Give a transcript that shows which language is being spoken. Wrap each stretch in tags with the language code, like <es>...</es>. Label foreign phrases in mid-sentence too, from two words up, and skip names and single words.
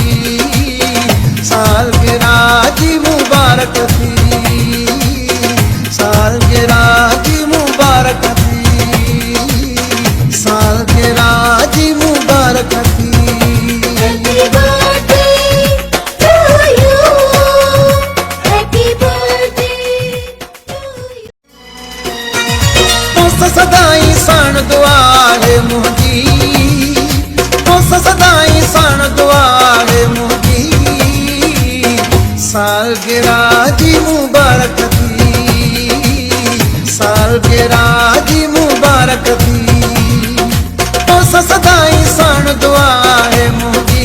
<sd>सालगिरह जी मुबारक थी सालगिरह जी मुबारक थी सालगिरह जी मुबारक थी</sd> <en>Happy birthday to you. Happy birthday to you.</en> <sd>तोसां सदाई साण दुआ आहे मुंहिंजी तोसां सदाई साण दुआ आहे मुंहिंजी सालगिरह जी मुबारक थी सालगिरह जी मुबारक थी तोसां सदाई साण दुआ आहे मुंहिंजी</sd>